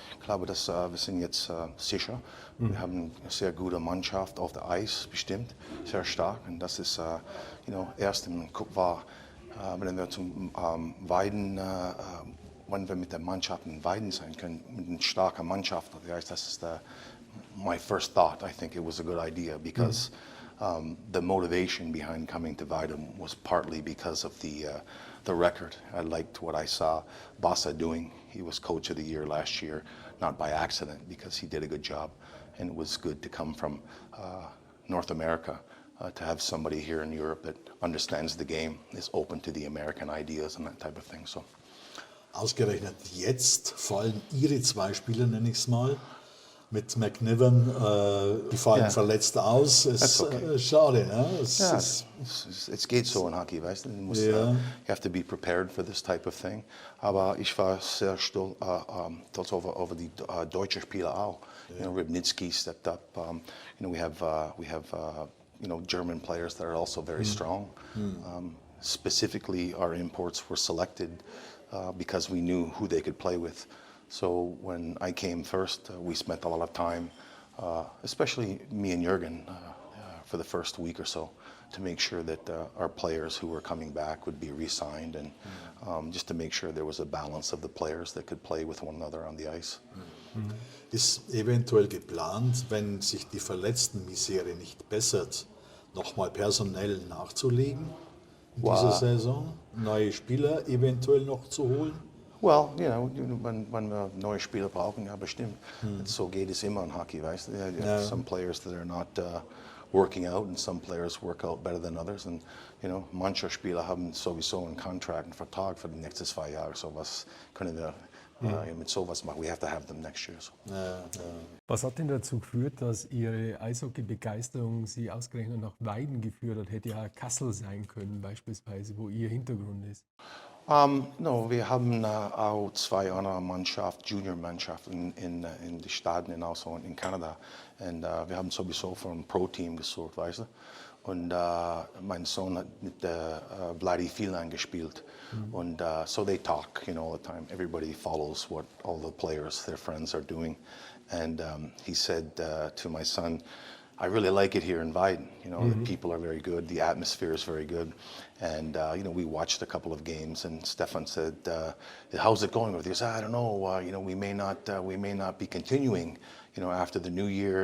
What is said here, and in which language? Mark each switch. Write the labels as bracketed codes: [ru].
[de] Ich glaube, dass wir sind jetzt sicher. Wir haben eine sehr gute Mannschaft auf der Eis, bestimmt, sehr stark. Und das ist erst im Kopf war, wenn wir zum Weiden, wenn wir mit der Mannschaft in Weiden sein können, mit einer starken Mannschaft. Das ist [en] my first thought. I think it was a good idea because the motivation behind coming to Weiden was partly because of the record. I liked what I saw Bassa doing. He was coach of the year last year, not by accident, because he did a good job. And it was good to come from North America, to have somebody here in Europe that understands the game, is open to the American ideas and that type of thing. So. [de] Ausgerechnet jetzt fallen Ihre 2 Spieler, nenne ich es mal, mit McNiven, die fallen verletzt aus. Es ist schade, ne? Es geht so in Hockey, weißt du? [en] You have to be prepared for this type of thing. [de] Aber ich war sehr stolz over die deutsche Spieler auch. [en] Ribnitsky stepped up. We have German players that are also very strong. Specifically, our imports were selected because we knew who they could play with. So when I came first, we spent a lot of time, especially me and Jürgen, for the first week or so, to make sure that our players who were coming back would be re-signed and just to make sure there was a balance of the players that could play with one another on the ice. [de] Ist eventuell geplant, wenn sich die Verletztenmisere nicht bessert, nochmal personell nachzulegen in dieser Saison? Neue Spieler eventuell noch zu holen? Well, wenn wir neue Spieler brauchen, ja bestimmt. So geht es immer in Hockey, weißt du? [en] Some players that are not working out and some players work out better than others. [de] And manche Spieler haben sowieso einen Contract, einen Vertrag für die nächsten 2 Jahre. So was können wir mit sowas machen. [en] We have to have them next year. So. [de] Was hat denn dazu geführt, dass Ihre Eishockey-Begeisterung Sie ausgerechnet nach Weiden geführt hat? Hätte ja Kassel sein können beispielsweise, wo Ihr Hintergrund ist. No, wir haben auch 2 andere Mannschaften, Junior-Mannschaften in den Staaten und auch so in Kanada. Und wir haben sowieso für ein Pro-Team gesucht, weißt du. Und mein Sohn hat mit Vladi Filan gespielt. Und so [en] they talk, all the time. Everybody follows what all the players, their friends are doing. And he said to my son, I really like it here in Weiden. The people are very good. The atmosphere is very good. And, we watched a couple of games and Stefan said, how's it going with you? He said, I don't know, we may not be continuing, after the new year.